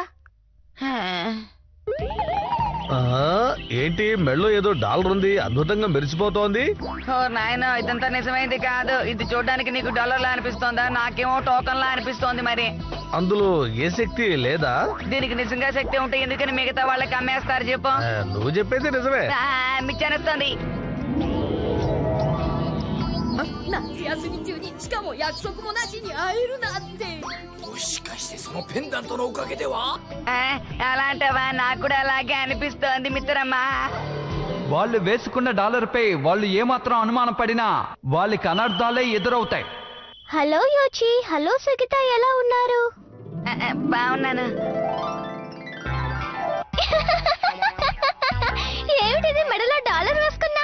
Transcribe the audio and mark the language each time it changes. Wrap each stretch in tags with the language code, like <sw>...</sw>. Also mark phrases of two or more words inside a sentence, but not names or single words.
<te>ఏంటి మెళ్ళో ఏదో డాలర్ ఉంది, అద్భుతంగా మెరిసిపోతోంది. ఓ నాయన, ఇదంతా నిజమైంది కాదు. ఇది చూడడానికి నీకు డాలర్లా అనిపిస్తోందా? నాకేమో టోకన్లా అనిపిస్తోంది. మరి అందులో ఏ శక్తి లేదా? దీనికి నిజంగా శక్తి ఉంటే ఎందుకని మిగతా వాళ్ళకి అమ్మేస్తారు చెప్పు? నువ్వు చెప్పేది నిజమే. మిచ్చనిస్తుంది.</te> <ja>夏休み中にしかも約束もなしに会えるなんて。もしかしてそのペンダントのおかげでは？</ja> <te>అలాంటివా? నాకు కూడా అలాగే అనిపిస్తోంది మిత్రమా. వాళ్ళు వేసుకున్న డాలర్ పై వాళ్ళు ఏమాత్రం అనుమానం పడినా వాళ్ళకి అనర్థాలే ఎదురవుతాయి. హలో యోచి. హలో సుగిత, ఎలా ఉన్నారు? బాగున్నాను. ఏమిటిది, మెడలో డాలర్ వేసుకున్నావు?</te>